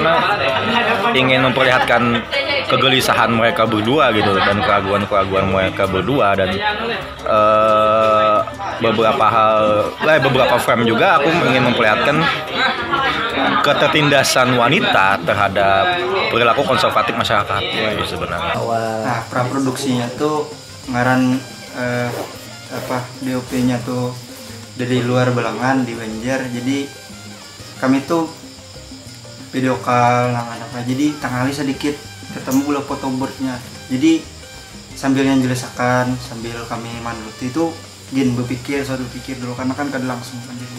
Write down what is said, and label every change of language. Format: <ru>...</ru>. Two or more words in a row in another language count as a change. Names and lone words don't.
<id>Karena ingin memperlihatkan kegelisahan mereka berdua gitu, dan keraguan mereka berdua, dan beberapa frame juga aku ingin memperlihatkan ketertindasan wanita terhadap perilaku konservatif masyarakat gitu sebenarnya. Nah,</id> <bjn>praproduksinya tuh ngaran DOP-nya tuh dari luar Belangan di Banjar. Jadi kami tuh video call apa, jadi tangali sedikit ketemu gula photoboardnya. Jadi sambil menjelaskan, sambil kami manuti itu gin berpikir dulu, karena kan kada langsung kan jadinya.</bjn>